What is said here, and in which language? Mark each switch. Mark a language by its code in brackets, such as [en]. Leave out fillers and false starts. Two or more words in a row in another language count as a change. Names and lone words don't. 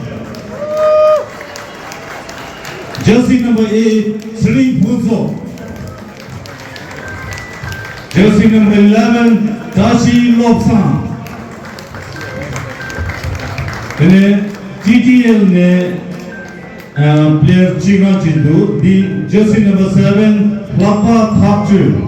[en] Jersey number 8, Sri Puzo. Jersey number 11, Tashi Lobsang. TTL ne player Chiga Chindu, the jersey number 7, Lapa Thapchu.